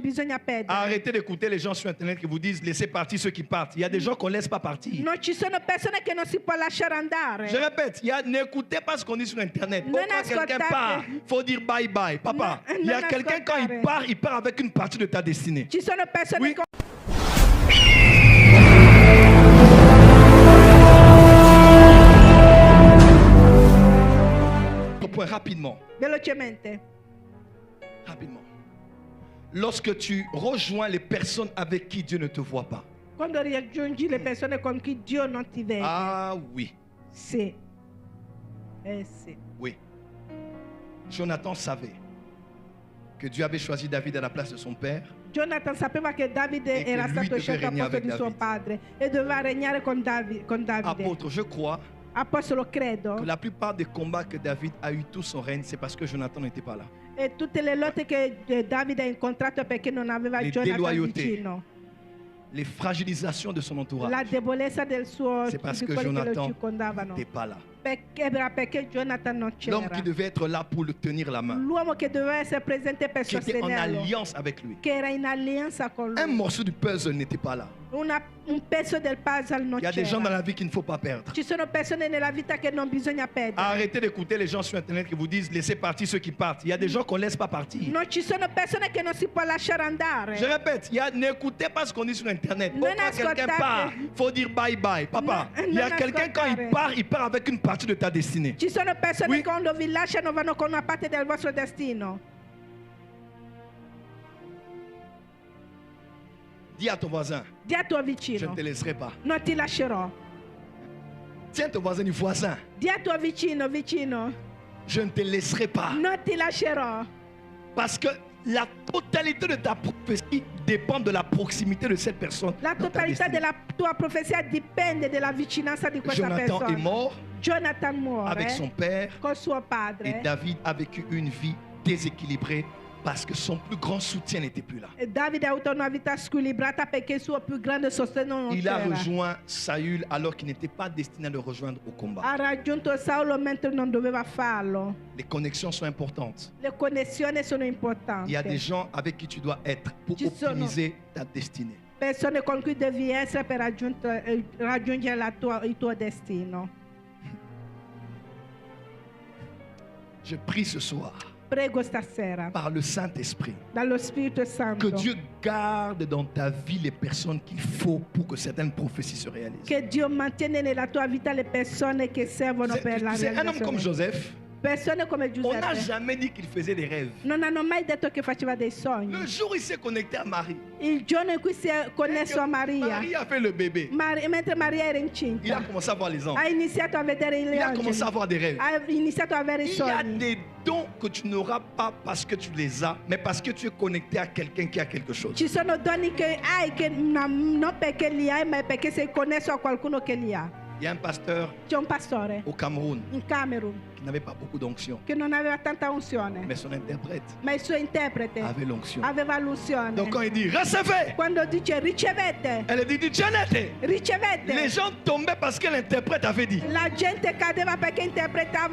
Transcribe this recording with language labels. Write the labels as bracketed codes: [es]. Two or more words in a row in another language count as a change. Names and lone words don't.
[it] bisogna perdere. [fr] Arrêtez d'écouter les gens sur Internet qui vous disent laissez partir ceux qui partent. Il y a des gens qu'on ne laisse pas partir. [it] Non ci sono persone che non si può lasciare andare. [fr] Je répète, n'écoutez pas ce qu'on dit sur Internet. [it] Non [fr] Quand quelqu'un [it] ascoltate. [fr] part, il faut dire [en] bye bye. [fr] Papa, [it] Non- [fr] il y a [it] non [fr] quelqu'un quand [it] ascoltare. [fr] il part avec une partie de ta destinée. [it] Ci sono persone [fr] Oui. [it] che [fr] Point rapidement. [it] velocemente. [fr] Rapidement. Lorsque tu rejoins les personnes avec qui Dieu ne te voit pas. [it] Quando raggiungi le persone con cui Dio non ti vede. [fr] Ah oui, [it] Sì. Sì. [fr] oui. Jonathan savait que Dieu avait choisi David à la place de son père. [it] Jonathan sapeva che Davide E che era lui stato doveva scelto al regnare posto di [fr] avec [it] suo [fr] David. [it] padre e doveva regnare con Davide. [fr] Apôtre, je crois [it] Apostolo, credo. [fr] que la plupart des combats que David a eu tout son règne, c'est parce que Jonathan n'était pas là. [it] E tutte le lotte che Davide ha incontrato è perché non aveva [fr] Le Jonathan déloyautés. [it] vicino. [fr] Les fragilisations de son entourage, [it] La debolezza del suo [fr] c'est parce [it] di [fr] que [it] quelli che lo [fr] Jonathan [it] circondavano. [fr] n'était pas là. [it] Era perché Jonathan non [fr] L'homme [it] c'era. [fr] qui devait être là pour le tenir la main, [it] L'uomo che doveva essere presente per [fr] qui était en [it] sostenerlo, [fr] alliance avec lui. [it] che era in alleanza con [fr] Un [it] lui. [fr] morceau du puzzle n'était pas là. [it] Un pezzo del puzzle non [fr] Il y a des gens dans [it] c'era. [fr] la vie qu'il ne faut pas perdre. [it] Ci sono persone nella vita che non bisogna perdere. [fr] Arrêtez d'écouter les gens sur Internet qui vous disent laissez partir ceux qui partent. Il y a des gens qu'on ne laisse pas partir. [it] Non ci sono persone che non si può lasciare andare. [fr] Je répète, n'écoutez pas ce qu'on dit sur Internet. [it] Non [fr] Quand quelqu'un [it] ascoltate. [fr] part, il faut dire [en] bye bye. [fr] Papa, [it] Non- [fr] il y a [it] non [fr] quelqu'un quand [it] ascoltare. [fr] il part avec une partie de ta destinée. [it] Ci sono persone [fr] Oui. [it] che quando vi lasciano vanno con una parte del vostro destino. [fr] Dis à ton voisin, [it] Di a tuo [fr] je ne [it] vicino, [fr] te laisserai pas. [it] non ti lascerò. [fr] Tiens ton voisin du voisin, [it] Di a tuo vicino, [fr] je ne te laisserai pas. [it] non ti lascerò. [fr] Parce que la totalité de ta prophétie dépend de la proximité de cette personne. [it] La [fr] dans ta [it] totalità [fr] destinée. [it] della tua profezia dipende dalla vicinanza di questa [fr] Jonathan [it] persona. [fr] est mort [it] Jonathan muore [fr] avec son père [it] con suo [fr] et [it] padre [fr] David a vécu une vie déséquilibrée parce que son plus grand soutien n'était plus là. [it] e Davide ha avuto una vita squilibrata perché il suo più grande sostegno non [fr] Il a [it] c'era. [fr] rejoint Saül alors qu'il n'était pas destiné à le rejoindre au combat. [it] Ha raggiunto Saulo mentre non doveva farlo. [fr] Les connexions sont importantes. [it] Le connessioni sono [fr] Il [it] importanti. [fr] y a des gens avec qui tu dois être pour [it] Ci sono- [fr] optimiser ta destinée. [it] Persone con cui devi essere per raggiungere il tuo destino. [fr] Je prie ce soir [it] Prego stasera [fr] par le Saint-Esprit [it] dallo Spirito Santo [fr] que Dieu garde dans ta vie les personnes qu'il faut pour que certaines prophéties se réalisent. [it] che Dio mantiene nella tua vita le persone che servono per la [fr] Tu sais, un homme comme [it] realizzazione. [fr] Joseph, [it] Persone come [fr] on n'a [it] Giuseppe [fr] jamais dit qu'il faisait des rêves. [it] non hanno mai detto che faceva dei sogni. [fr] Le jour où il s'est connecté à Marie, [it] Il giorno in cui si è connesso a Maria, [fr] Marie a fait le bébé. [it] mentre Maria era [fr] Il a [it] incinta, [fr] commencé à voir les anges. [it] ha iniziato a vedere [fr] Il [it] gli [fr] a commencé à [it] angeli, [fr] avoir des rêves. [it] ha iniziato a avere i [fr] Il y a [it] sogni. [fr] des dons que tu n'auras pas parce que tu les as, mais parce que tu es connecté à quelqu'un qui a quelque chose. [it] Ci sono doni che hai che non perché li hai, ma perché sei connesso a qualcuno che li ha. [fr] Il y a un pasteur [it] C'è un pastore [fr] au Cameroun [it] in Camerun [fr] qui n'avait pas beaucoup d'onction, [it] che non aveva tanta unzione, [fr] mais son interprète [it] ma il suo interprete [fr] avait l'onction. [it] aveva l'unzione. [fr] Donc quand il dit recevez, [it] Quando dice ricevete, [fr] elle dit Janette. Les [it] ricevete, [fr] gens tombaient parce que l'interprète avait dit. [it] la gente cadeva perché interpretava.